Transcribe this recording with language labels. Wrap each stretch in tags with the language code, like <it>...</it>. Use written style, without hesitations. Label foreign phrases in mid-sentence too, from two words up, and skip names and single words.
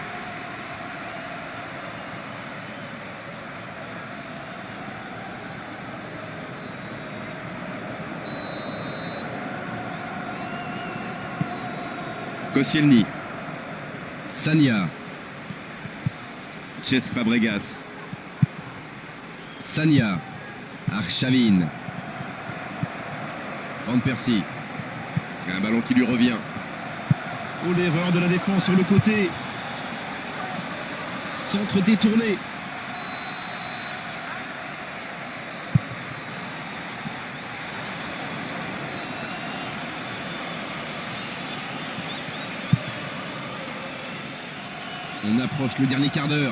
<fr>Koscielny. Sagna. Cesc Fabregas. Sagna. Arshavin. Van Persie. Un ballon qui lui revient. Oh, l'erreur de la défense sur le côté. Centre détourné. On approche le dernier quart d'heure.</fr>